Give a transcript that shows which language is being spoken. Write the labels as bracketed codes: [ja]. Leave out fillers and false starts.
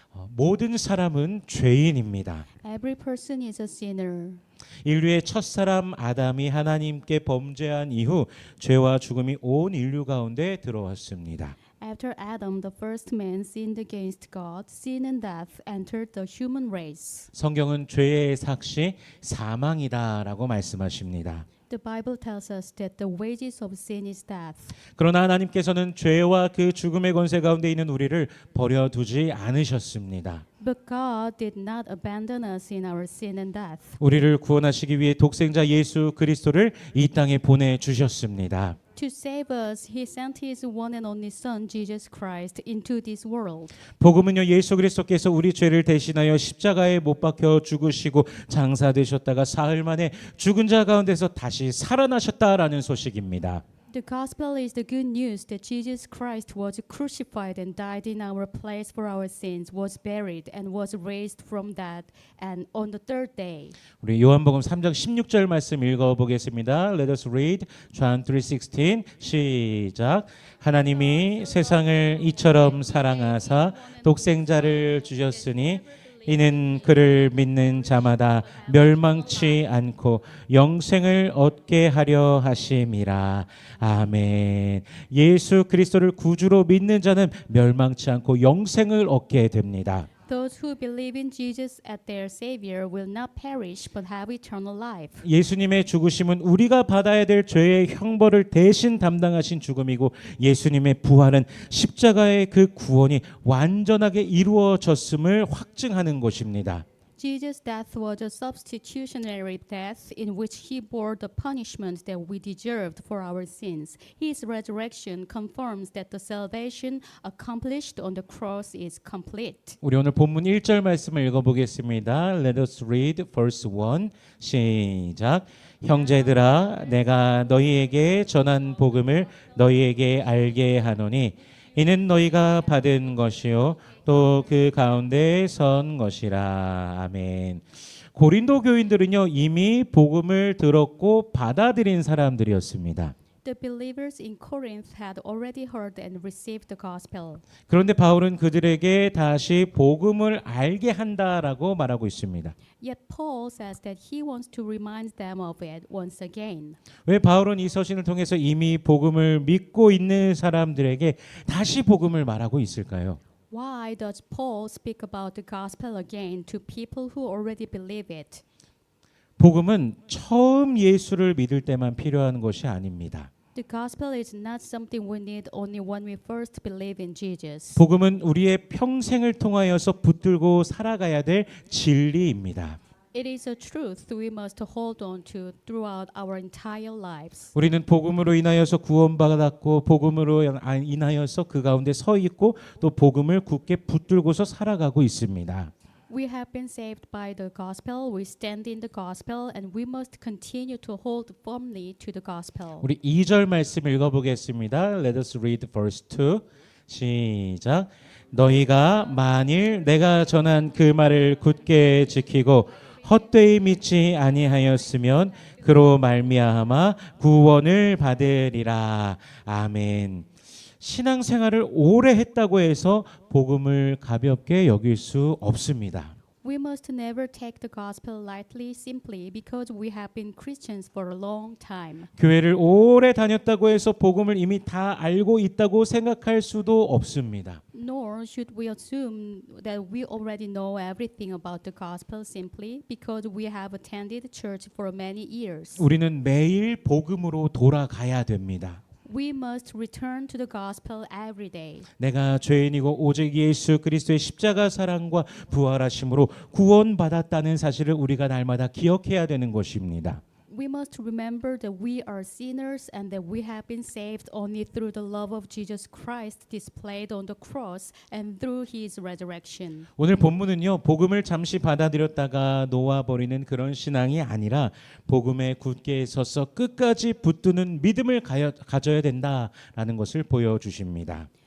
[ko] 모든 사람은 죄인입니다. [en] Every person is a sinner. [ko] 인류의 첫사람 아담이 하나님께 범죄한 이후 죄와 죽음이 온 인류 가운데 들어왔습니다. [en] After Adam, the first man, sinned against God, sin and death entered the human race. [ko] 성경은 죄의 삭시 사망이다라고 말씀하십니다. [en] The Bible tells us that the wages of sin is death. [ko] 그러나 하나님께서는 죄와 그 죽음의 권세 가운데 있는 우리를 버려두지 않으셨습니다. [en] But God did not abandon us in our sin and death. [ko] 우리를 구원하시기 위해 독생자 예수 그리스도를 이 땅에 보내주셨습니다. [en] To save us, He sent His one and only Son, Jesus Christ, into this world. [ko] 복음은요, 예수 그리스도께서 우리 죄를 대신하여 십자가에 못 박혀 죽으시고 장사되셨다가 사흘 만에 죽은 자 가운데서 다시 살아나셨다라는 소식입니다. [en] The gospel is the good news that Jesus Christ was crucified and died in our place for our sins, was buried and was raised from death, and on the third day. [ko] 우리 요한복음 3장 16절 말씀 읽어보겠습니다. [en] Let us read John 3:16 [ko] 시작. 하나님이 세상을 이처럼 사랑하사 독생자를 주셨으니 이는 그를 믿는 자마다 멸망치 않고 영생을 얻게 하려 하심이라. 아멘. 예수 그리스도를 구주로 믿는 자는 멸망치 않고 영생을 얻게 됩니다. [en] Those who believe in Jesus as their Savior will not perish but have eternal life. [ko] 예수님의 죽으심은 우리가 받아야 될 죄의 형벌을 대신 담당하신 죽음이고 예수님의 부활은 십자가의 그 구원이 완전하게 이루어졌음을 확증하는 것입니다. [en] Jesus' death was a substitutionary death in which He bore the punishment that we deserved for our sins. His resurrection confirms that the salvation accomplished on the cross is complete. [ko] 우리 오늘 본문 1절 말씀을 읽어보겠습니다. [en] Let us read verse 1 [ko] 시작. 형제들아 내가 너희에게 전한 복음을 너희에게 알게 하노니 이는 너희가 받은 것이요 또 그 가운데 선 것이라. 아멘. 고린도 교인들은요 이미 복음을 들었고 받아들인 사람들이었습니다. [en] The believers in Corinth had already heard and received the gospel. [ko] 그런데 바울은 그들에게 다시 복음을 알게 한다라고 말하고 있습니다. [en] Yet Paul says that he wants to remind them of it once again. [ko] 왜 바울은 이 서신을 통해서 이미 복음을 믿고 있는 사람들에게 다시 복음을 말하고 있을까요? [en] Why does Paul speak about the gospel again to people who already believe it? [ko] 복음은 처음 예수를 믿을 때만 필요한 것이 아닙니다. [en] The gospel is not something we need only when we first believe in Jesus. [ko] 복음은 우리의 평생을 통하여서 붙들고 살아가야 될 진리입니다. [en] It is a truth we must hold on to throughout our entire lives. [ko] 우리는 복음으로 인하여서 구원받았고 복음으로 인하여서 그 가운데 서 있고 또 복음을 굳게 붙들고서 살아가고 있습니다. [en] We have been saved by the gospel. We stand in the gospel and we must continue to hold firmly to the gospel. [ko] 우리 2절 말씀 읽어보겠습니다. [en] Let us read verse 2 [ko] 시작. 너희가 만일 내가 전한 그 말을 굳게 지키고 헛되이 믿지 아니하였으면 그로 말미암아 구원을 받으리라. 아멘. 신앙생활을 오래 했다고 해서 복음을 가볍게 여길 수 없습니다. [en] We must never take the gospel lightly simply because we have been Christians for a long time. [ko] 교회를 오래 다녔다고 해서 복음을 이미 다 알고 있다고 생각할 수도 없습니다. [en] Nor should we assume that we already know everything about the gospel simply because we have attended church for many years. [ko] 우리는 매일 복음으로 돌아가야 됩니다. [en] We must return to the gospel every day. [ko] 내가 죄인이고 오직 예수 그리스도의 십자가 사랑과 부활하심으로 구원받았다는 사실을 우리가 날마다 기억해야 되는 것입니다. [en] We must remember that we are sinners and that we have been saved only through the love of Jesus Christ displayed on the cross and through His resurrection. [ko] 오늘 본문은요 복음을 잠시 받아들였다가 놓아버리는 그런 신앙이 아니라 복음에 굳게 서서 끝까지 붙드는 믿음을 가져야 된다라는 것을 보여주십니다.